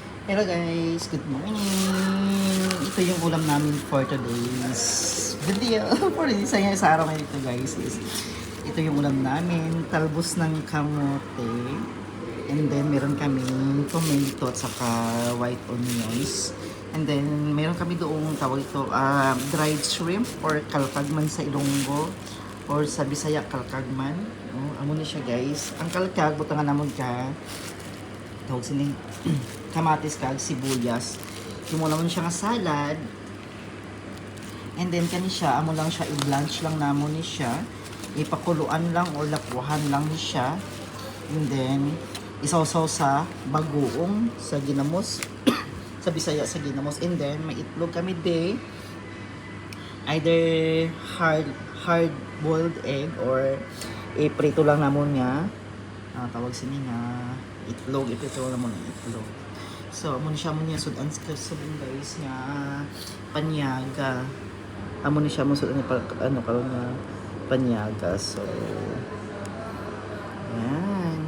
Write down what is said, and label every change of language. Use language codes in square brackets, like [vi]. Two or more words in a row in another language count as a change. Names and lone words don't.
[en] Hello guys, good morning. [tl] Ito yung ulam namin [en] for today's video. For this [tl] sa araw ngayon ito guys is ito yung ulam namin, talbos ng kamote. [en] And then [tl] meron kaming tomato at saka [en] white onions. And then [tl] meron kami doong tawag ito [en] dried shrimp [tl] or kalkagman sa Ilonggo or sa Bisaya kalkagman. [hil] Amo ni siya guys. Ang kalkag butangan namon ka tawag sini kamatis kag sibuyas. Imo naman siya nga salad. [en] And then [hil] kani siya amo lang siya i-blanch lang namon ni siya. Ipakuluan lang or lakuhan lang ni siya. [en] And then [hil] isawsaw sa bagoong sa ginamos sa Bisaya sa ginamos. [en] And then [hil] may itlog kami day. [en] Either hard boiled egg [hil] or iprito lang namon nga. Tawag sini nga itlog, iprito lang namon itlog. So, amo siya mo niya sudan guys nga panyaga. Amo ni siya mo sudan ano karon nga panyaga. [tl] So, yan.